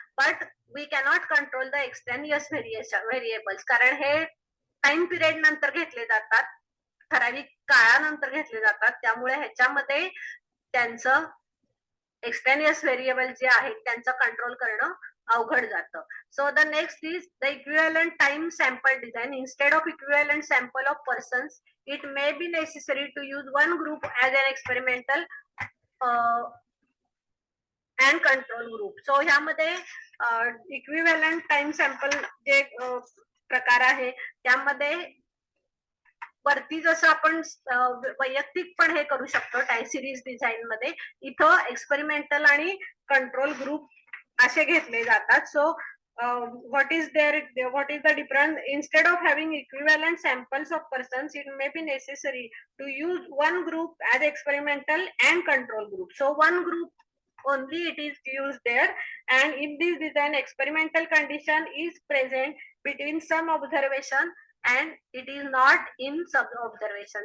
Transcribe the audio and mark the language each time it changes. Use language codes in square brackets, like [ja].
[en] but we cannot control the extraneous variables, [mr] कारण हे time period नंतर घेतले जातात, ठराविक काळानंतर घेतले जातात, त्यामुळे ह्याच्यामध्ये त्यांचं एक्सटेनियस व्हेरिएबल जे आहेत त्यांचं कंट्रोल करणं अवघड जातं. [en] So the next is the equivalent time sample design. Instead of equivalent sample of persons it may be necessary to use one group as an experimental and control group. [mr] So ह्यामध्ये equivalent time sample जे प्रकार आहे त्यामध्ये वरती जसं आपण वैयक्तिक पण हे करू शकतो टाइम सिरीज डिझाईन मध्ये, इथं एक्सपेरिमेंटल आणि कंट्रोल ग्रुप असे घेतले जातात. [en] So what is the difference? Instead of having equivalent samples of persons, it may be necessary to use one group as experimental and control group. So one group only it is used there, and in this design experimental condition is present between some observation and it is not in sub observation.